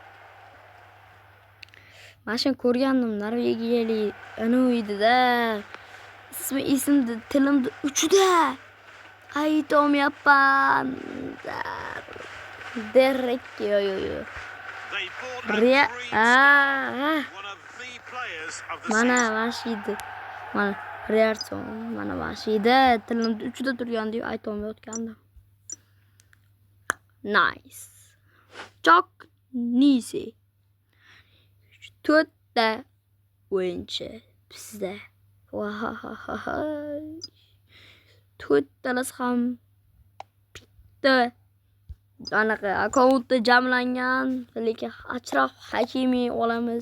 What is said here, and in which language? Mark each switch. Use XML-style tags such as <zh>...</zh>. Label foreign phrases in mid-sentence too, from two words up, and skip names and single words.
<uz>Mana shuni ko'rgandim, norvegiyalik ana uyda. Ismida tilimda uchida. Aytolmayapman. Derek yo.</uz> <en>They bought Ria. one of the players of the</en> <uz>Mana</uz> <en>season.</en> <uz>mashida. Mana Riyarson, mana mashida tilimda uchida turgan deb aytolmayotgandim.</uz> <en>Nice. Çok nice.</en> <uz>4ta o'yinchi bizda. Voy. 4talar ham bitta anaqa akkauntda jamlangan, lekin Ashraf Hakimi olamiz.</uz>